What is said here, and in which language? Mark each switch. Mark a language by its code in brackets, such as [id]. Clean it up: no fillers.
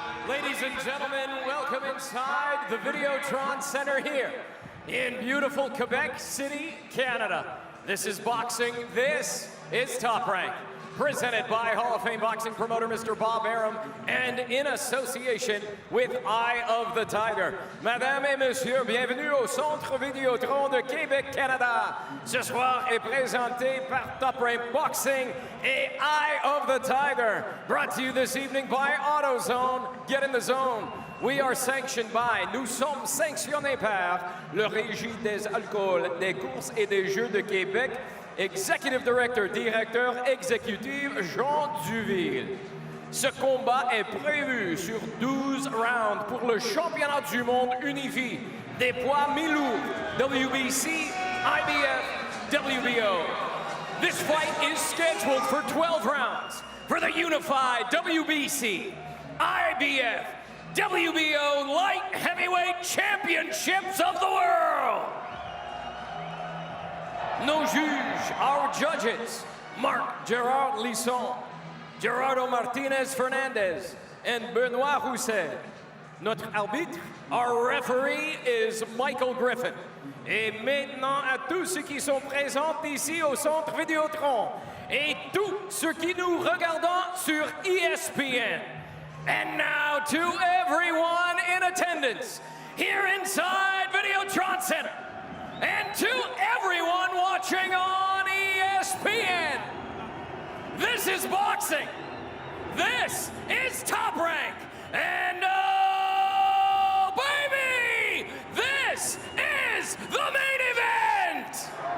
[en] Ladies and gentlemen, welcome inside the Videotron Center here in beautiful Quebec City, Canada. This is boxing, this is Top Rank, presented by Hall of Fame boxing promoter Mr. Bob Arum and in association with Eye of the Tiger. [fr] Madame et Monsieur, bienvenue au Centre Vidéotron de Québec, Canada. Ce soir est présenté par Top Rank Boxing et Eye of the Tiger. [en] Brought to you this evening by AutoZone. Get in the zone. We are sanctioned by, [fr] nous sommes sanctionnés par le Régie des alcools, des courses et des jeux de Québec. [en] Executive Director, [fr] directeur exécutif [en] Jean Duville. [fr] Ce combat est prévu sur 12 rounds pour le championnat du monde unifié des poids mi-lourds, WBC, IBF, WBO. [en] This fight is scheduled for 12 rounds for the unified WBC, IBF, WBO light heavyweight championships of the world. [fr] Nos juges, [en] our judges, [fr] Marc Gerard Lisson, Gerardo Martinez Fernandez, and Benoit Rousset. Notre arbitre, [en] our referee, is Michael Griffin. [fr] Et maintenant à tous ceux qui sont présents ici au Centre Vidéotron et tous ceux qui nous regardent sur ESPN. [en] And now to everyone in attendance here inside Videotron Center. And to everyone watching on ESPN, this is boxing. This is Top Rank. And oh, baby, this is the main event.